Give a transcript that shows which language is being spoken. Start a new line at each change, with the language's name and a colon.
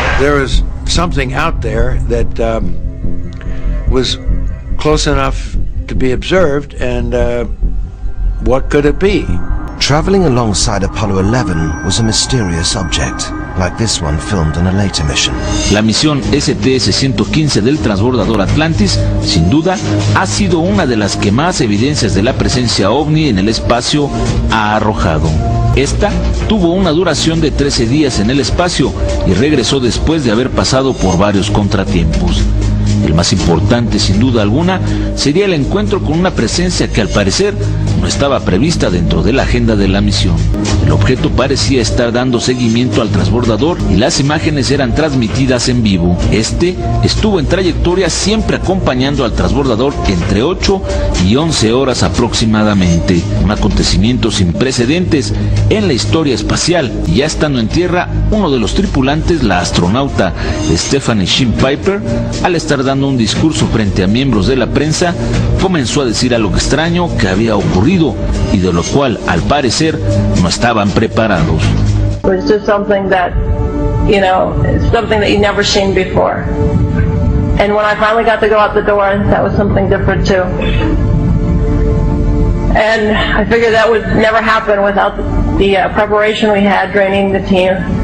English: There is something out there that was close enough to be observed, and what could it be? Traveling alongside Apollo 11 was a mysterious object, like this one filmed in a later mission.
Spanish: La misión STS-115 del transbordador Atlantis, sin duda, ha sido una de las que más evidencias de la presencia ovni en el espacio ha arrojado. Esta tuvo una duración de 13 días en el espacio y regresó después de haber pasado por varios contratiempos. El más importante, sin duda alguna, sería el encuentro con una presencia que al parecer no estaba prevista dentro de la agenda de la misión. El objeto parecía estar dando seguimiento al transbordador y las imágenes eran transmitidas en vivo. Este estuvo en trayectoria siempre acompañando al transbordador entre 8 y 11 horas aproximadamente. Un acontecimiento sin precedentes en la historia espacial. Y ya estando en tierra, uno de los tripulantes, la astronauta Stephanie Sheen Piper, al estar dando un discurso frente a miembros de la prensa, comenzó a decir algo extraño que había ocurrido y de lo cual, al parecer, no estaban preparados.
English: It's just something that, you know, it's something that you've never seen before. And when I finally got to go out the door, that was something different too. And I figured that would never happen without the preparation we had training the team.